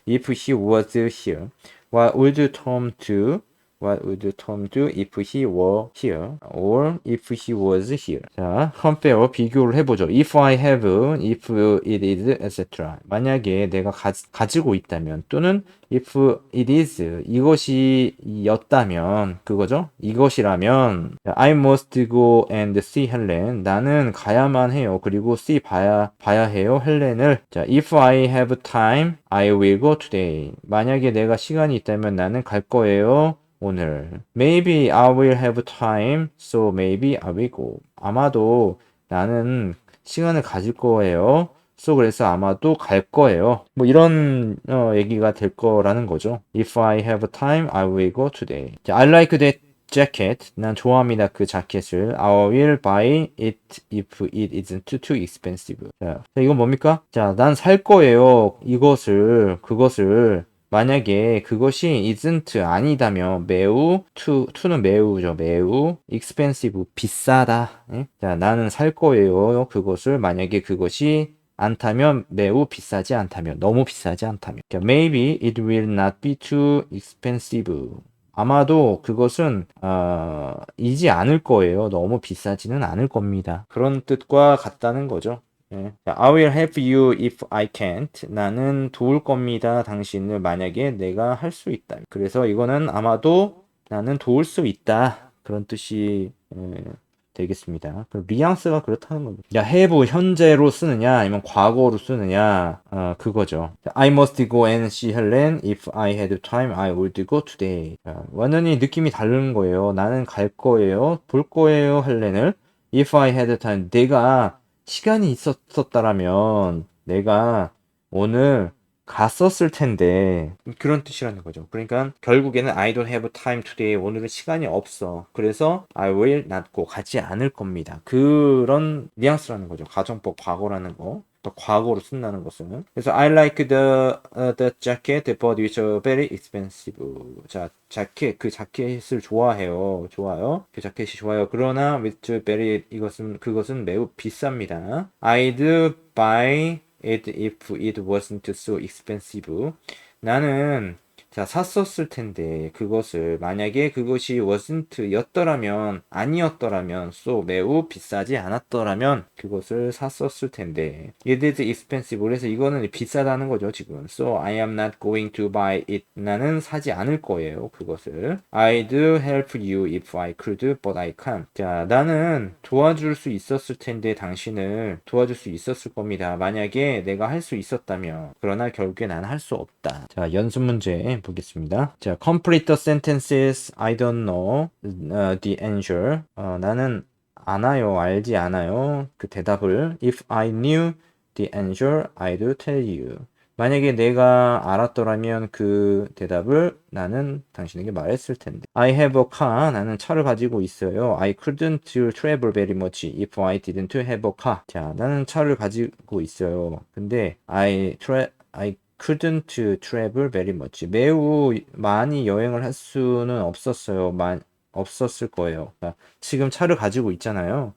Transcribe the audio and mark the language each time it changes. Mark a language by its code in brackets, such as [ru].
[en] If he was here, what would Tom do? What would Tom do if he were here? Or if he was here? [ko] 자, compare, 비교를 해보죠. [en] If I have, if it is, etc. [ko] 만약에 내가 가지고 있다면 또는 [en] if it is, [ko] 이것이었다면 그거죠. 이것이라면 [en] I must go and see Helen. [ko] 나는 가야만 해요. 그리고 봐야 해요. 헬렌을. [en] 자, if I have time, I will go today. [ko] 만약에 내가 시간이 있다면 나는 갈 거예요. 오늘. [en] Maybe I will have time, so maybe I will go. [ko] 아마도 나는 시간을 가질 거예요. 그래서 아마도 갈 거예요. 뭐 이런 얘기가 될 거라는 거죠. [en] If I have time, I will go today. [ko] 자, [en] I like that jacket. [ko] 난 좋아합니다. 그 자켓을. [en] I will buy it if it isn't too expensive. [ko] 자, 이건 뭡니까? 자, 난 살 거예요. 그것을. 만약에 그것이 isn't 아니다면 매우 to는 매우죠. 매우 expensive 비싸다. 예? 자, 나는 살 거예요. 그것을 만약에 그것이 않다면 매우 비싸지 않다면 너무 비싸지 않다면 자, [en] maybe it will not be too expensive. [ko] 아마도 그것은 이지 않을 거예요. 너무 비싸지는 않을 겁니다. 그런 뜻과 같다는 거죠. 네. [en] I will help you if I can't. [ko] 나는 도울 겁니다. 당신을 만약에 내가 할 수 있다. 그래서 이거는 아마도 나는 도울 수 있다. 그런 뜻이 되겠습니다. 뉘앙스가 그렇다는 겁니다. have 현재로 쓰느냐 아니면 과거로 쓰느냐 그거죠. [en] I must go and see Helen. If I had time, I would go today. [ko] 완전히 느낌이 다른 거예요. 나는 갈 거예요. 볼 거예요. 헬렌을. [en] If I had time. [ko] 내가 시간이 있었다라면 내가 오늘 갔었을 텐데 그런 뜻이라는 거죠. 그러니까 결국에는 [en] I don't have time today. [ko] 오늘은 시간이 없어. 그래서 [en] I will not go. [ko] 가지 않을 겁니다. 그런 뉘앙스라는 거죠. 가정법 과거라는 거. 또 과거로 쓴다는 것은. [en] 그래서 I like the jacket but it's very expensive. [ko] 자, 자켓, 그 자켓을 좋아해요. 좋아요. 그 자켓이 좋아요. 그러나 with very 그것은 매우 비쌉니다. [en] I'd buy it if it wasn't so expensive. [ko] 나는 자, 샀었을 텐데 그것을 만약에 그것이 wasn't 였더라면 아니었더라면 매우 비싸지 않았더라면 그것을 샀었을 텐데 [en] it is expensive. [ko] 그래서 이거는 비싸다는 거죠 지금. [en] So I am not going to buy it. [ko] 나는 사지 않을 거예요 그것을. [en] I'd help you if I could but I can't. [ko] 자, 나는 도와줄 수 있었을 텐데 당신을 도와줄 수 있었을 겁니다 만약에 내가 할 수 있었다면. 그러나 결국에 나는 할 수 없다. 자, 연습 문제 보겠습니다. [en] 자, complete the sentences. I don't know the answer. [ko] 나는 알지 않아요. 그 대답을. [en] If I knew the answer, I'd tell you. [ko] 만약에 내가 알았더라면 그 대답을 나는 당신에게 말했을 텐데. [en] I have a car. [ko] 나는 차를 가지고 있어요. [en] I couldn't travel very much if I didn't have a car. [ko] 자, 나는 차를 가지고 있어요. [en] 근데 I couldn't travel very much. [ko] 매우 많이 여행을 할 수는 없었어요. 없었을 거예요. 그러니까 지금 차를 가지고 있잖아요.